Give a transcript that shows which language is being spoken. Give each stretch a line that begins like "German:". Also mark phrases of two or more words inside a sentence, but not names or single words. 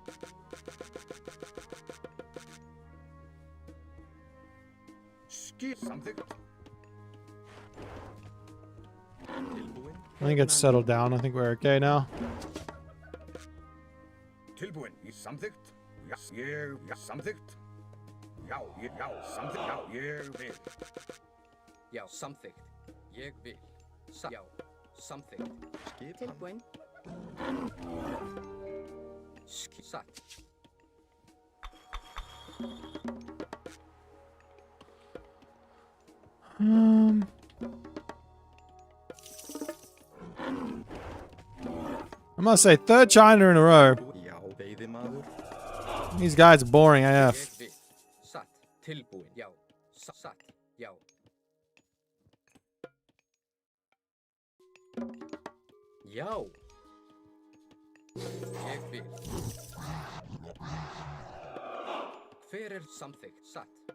Icelandic: Skip samþykkt. Tilbúin.
English: I think it's settled down. I think we're okay now.
Icelandic: Tilbúin. Ég samþykkt. Já. Ég samþykkt. Já. Já. Samþykkt. Já. Ég vil. Já, samþykkt. Ég vil. Já, samþykkt. Skip hann. Tilbúin. Satt.
English: I must say, third China in a row.
Icelandic: Já, veiðimaður.
English: These guys are boring AF.
Icelandic: Ég vil. Satt. Tilbúin, já. Satt, já. Já. Ég vil. Hver samþykkt? Satt.